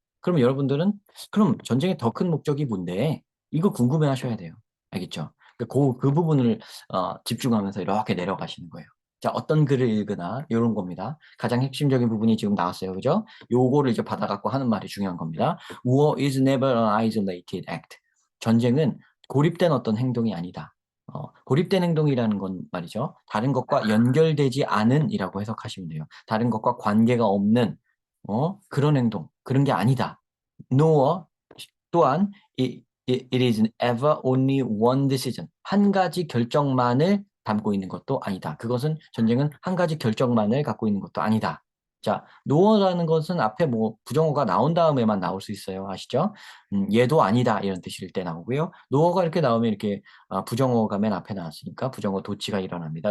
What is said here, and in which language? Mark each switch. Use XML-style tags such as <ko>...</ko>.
<ko>그럼 여러분들은, 그럼 전쟁의 더 큰 목적이 뭔데? 이거 궁금해 하셔야 돼요. 알겠죠? 그 부분을 집중하면서 이렇게 내려가시는 거예요. 자, 어떤 글을 읽으나, 이런 겁니다. 가장 핵심적인 부분이 지금 나왔어요. 그죠? 요거를 이제 받아갖고 하는 말이 중요한 겁니다.</ko> <en>War is never an isolated act.</en> <ko>전쟁은 고립된 어떤 행동이 아니다. 고립된 행동이라는 건 말이죠. 다른 것과 연결되지 않은이라고 해석하시면 돼요. 다른 것과 관계가 없는 그런 행동, 그런 게 아니다.</ko> <en>Nor</en> <ko>또한</ko> <en>it is ever only one decision.</en> <ko>한 가지 결정만을 담고 있는 것도 아니다. 그것은 전쟁은 한 가지 결정만을 갖고 있는 것도 아니다. 자, 노어라는 것은 앞에 뭐 부정어가 나온 다음에만 나올 수 있어요. 아시죠? 얘도 아니다 이런 뜻일 때 나오고요. 노어가 이렇게 나오면 이렇게 부정어가 맨 앞에 나왔으니까 부정어 도치가 일어납니다.</ko>